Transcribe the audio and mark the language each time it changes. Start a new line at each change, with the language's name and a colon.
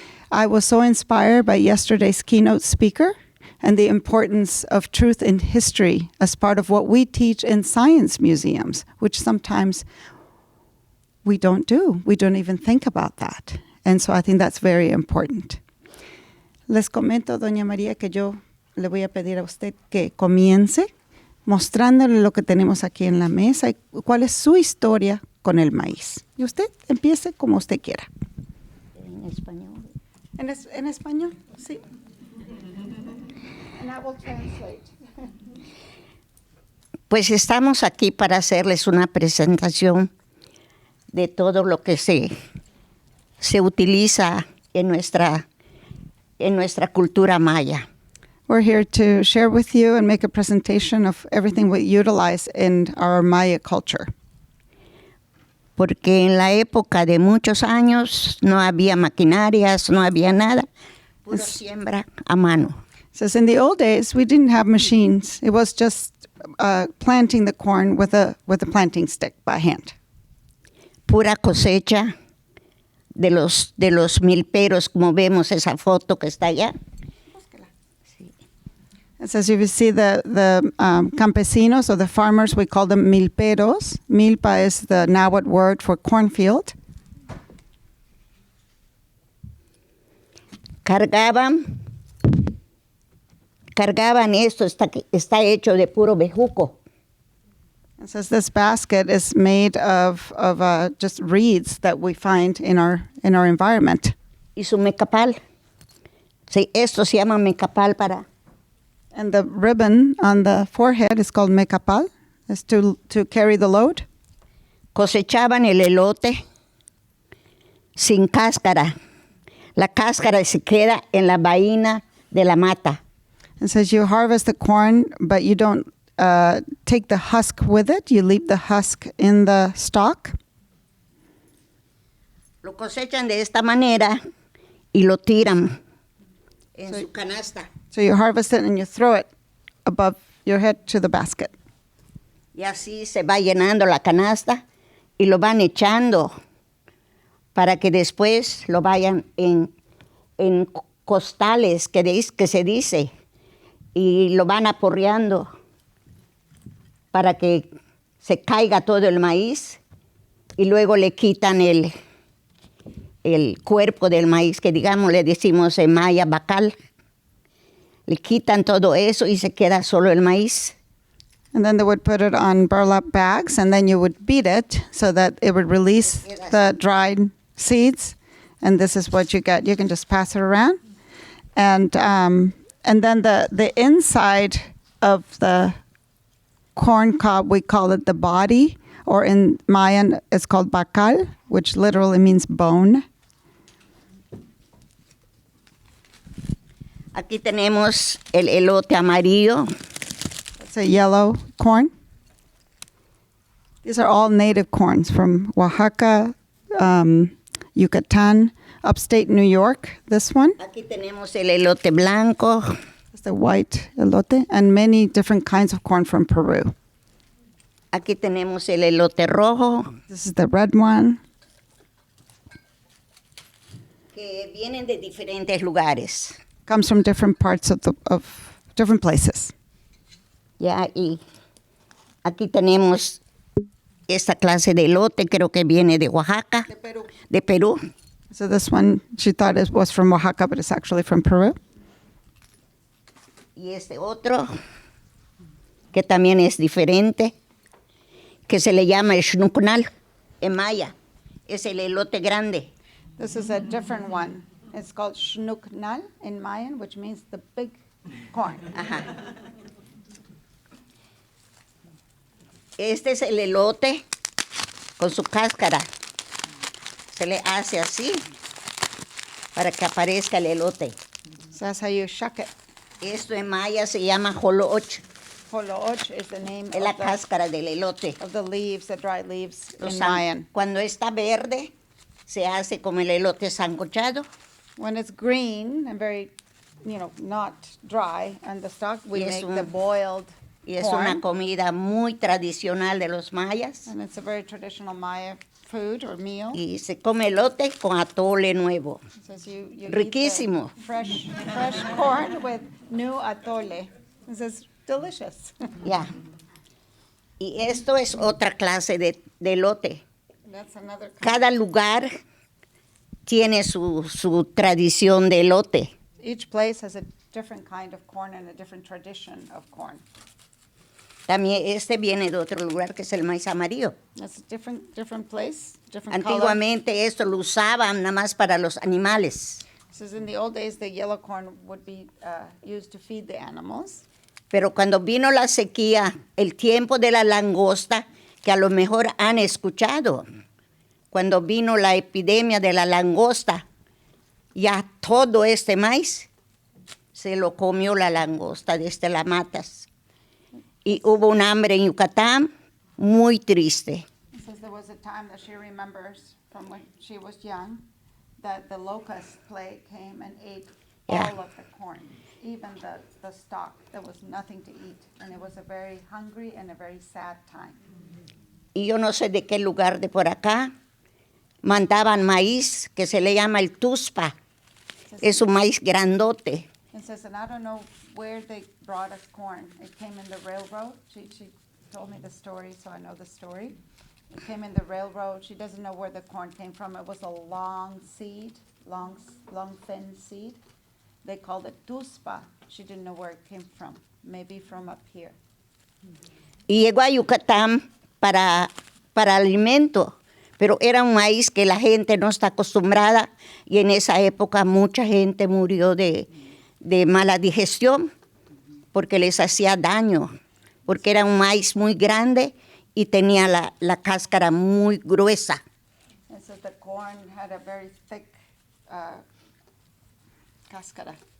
English: I was so inspired by yesterday's keynote speaker and the importance of truth in history as part of what we teach in science museums, which sometimes we don't do. We don't even think about that. And so I think that's very important.
Spanish: Les comento, Doña María, que yo le voy a pedir a usted que comience mostrándole lo que tenemos aquí en la mesa y cuál es su historia con el maíz. Y usted empiece como usted quiera. En español. En español, sí.
English: And I will translate.
Spanish: Pues estamos aquí para hacerles una presentación de todo lo que se utiliza en nuestra cultura maya.
English: We're here to share with you and make a presentation of everything we utilize in our Maya culture.
Spanish: Porque en la época de muchos años no había maquinarias, no había nada, puro siembra a mano.
English: It says in the old days we didn't have machines. It was just planting the corn with a planting stick by hand.
Spanish: Pura cosecha de los milperos, como vemos esa foto que está allá.
English: It says if you see the campesinos or the farmers, we call them milperos. Milpa is the Nahuatl word for cornfield.
Spanish: Cargaban esto, está hecho de puro bejuco.
English: It says this basket is made of just reeds that we find in our environment.
Spanish: Y su mecapal. Sí, esto se llama mecapal para...
English: And the ribbon on the forehead is called mecapal, is to carry the load.
Spanish: Cosechaban el elote sin cáscara. La cáscara se queda en la vaina de la mata.
English: It says you harvest the corn, but you don't take the husk with it. You leave the husk in the stalk.
Spanish: Lo cosechan de esta manera y lo tiran en su canasta.
English: So you harvest it and you throw it above your head to the basket.
Spanish: Y así se va llenando la canasta y lo van echando para que después lo vayan en costales, que se dice, y lo van aporreando para que se caiga todo el maíz y luego le quitan el cuerpo del maíz, que digamos le decimos en maya bacal. Le quitan todo eso y se queda solo el maíz.
English: And then they would put it on burlap bags, and then you would beat it so that it would release the dried seeds. And this is what you get. You can just pass it around. And then the inside of the corn cob, we call it the body, or in Mayan, it's called bacal, which literally means bone.
Spanish: Aquí tenemos el elote amarillo.
English: It's a yellow corn. These are all native corns from Oaxaca, Yucatan, upstate New York, this one.
Spanish: Aquí tenemos el elote blanco.
English: It's the white elote, and many different kinds of corn from Peru.
Spanish: Aquí tenemos el elote rojo.
English: This is the red one.
Spanish: Que vienen de diferentes lugares.
English: Comes from different parts of different places.
Spanish: Ya, y aquí tenemos esta clase de elote, creo que viene de Oaxaca, de Perú.
English: So this one, she thought it was from Oaxaca, but it's actually from Peru.
Spanish: Y este otro, que también es diferente, que se le llama el xnucnal en maya. Es el elote grande.
English: This is a different one. It's called xnucnal in Mayan, which means the big corn. Ajá.
Spanish: Este es el elote con su cáscara. Se le hace así para que aparezca el elote.
English: So that's how you shuck it.
Spanish: Esto en maya se llama jolooch.
English: Jolooch is the name
Spanish: Es la cáscara del elote.
English: of the leaves, the dried leaves in Mayan.
Spanish: Cuando está verde, se hace como el elote sancochado.
English: When it's green and very, not dry on the stalk, we
Spanish: Y es
English: make the un- boiled
Spanish: Y es
English: corn.
Spanish: una comida muy tradicional de los mayas.
English: And it's a very traditional Maya food or meal.
Spanish: Y se come elote con atole nuevo.
English: It says you eat
Spanish: Riquísimo.
English: the fresh corn with new atole. It says delicious. Ya.
Spanish: Y esto es otra clase de elote.
English: That's another kind.
Spanish: Cada lugar tiene su tradición de elote.
English: Each place has a different kind of corn and a different tradition of corn.
Spanish: También este viene de otro lugar que es el maíz amarillo.
English: It's a different place, different color.
Spanish: Antiguamente esto lo usaban nada más para los animales,
English: It says in the old days the yellow corn would be used to feed the animals.
Spanish: pero cuando vino la sequía, el tiempo de la langosta, que a lo mejor han escuchado, cuando vino la epidemia de la langosta, ya todo este maíz se lo comió la langosta desde las matas. Y hubo un hambre en Yucatán muy triste.
English: It says there was a time that she remembers from when she was young that the locust plague came and ate Yeah. all of the corn, even the stalk. There was nothing to eat. And it was a very hungry and a very sad time.
Spanish: Y yo no sé de qué lugar de por acá mandaban maíz que se le llama el tuspa. Es un maíz grandote.
English: It says, and I don't know where they brought us corn. It came in the railroad. She told me the story, so I know the story. It came in the railroad. She doesn't know where the corn came from. It was a long seed, long thin seed. They called it tuspa. She didn't know where it came from. Maybe from up here.
Spanish: Y llegó a Yucatán para alimento, pero era un maíz que la gente no está acostumbrada y en esa época mucha gente murió de mala digestión porque les hacía daño, porque era un maíz muy grande y tenía la cáscara muy gruesa.
English: It says the corn had a very thick cáscara.